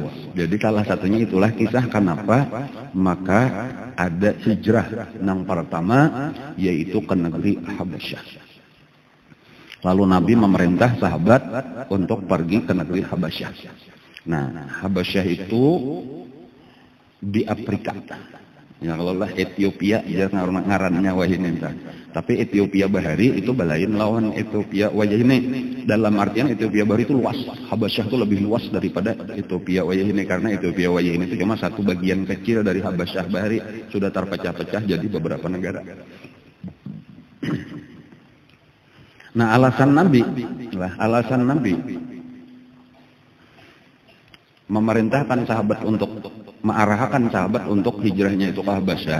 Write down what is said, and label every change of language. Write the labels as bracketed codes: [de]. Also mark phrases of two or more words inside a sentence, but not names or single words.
[id] Jadi salah satunya itulah kisah kenapa maka ada hijrah nang pertama yaitu ke negeri Habasyah. Lalu Nabi memerintah sahabat untuk pergi ke negeri Habasyah. Nah, Habasyah itu di Afrika. [bjn] Ya kalau lah Ethiopia ya ngarannya wahini. Tapi Ethiopia Bahari itu balain lawan Ethiopia wahini. [id] Dalam artian Ethiopia Bahari itu luas. Habasyah itu lebih luas daripada Ethiopia wahini karena Ethiopia wahini itu cuma satu bagian kecil dari Habasyah Bahari, sudah terpecah-pecah jadi beberapa negara. Nah, alasan Nabi memerintahkan sahabat untuk mengarahkan sahabat untuk hijrahnya itu ke Habasyah.